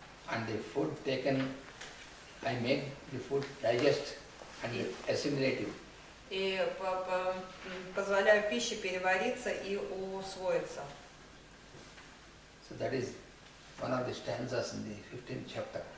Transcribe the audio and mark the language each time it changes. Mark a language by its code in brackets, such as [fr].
[en] And the food taken, I make the food digest and assimilate it. [ru] И позволяю пище перевариться и усвоиться. [en] So that is one of the stanzas in the 15th chapter.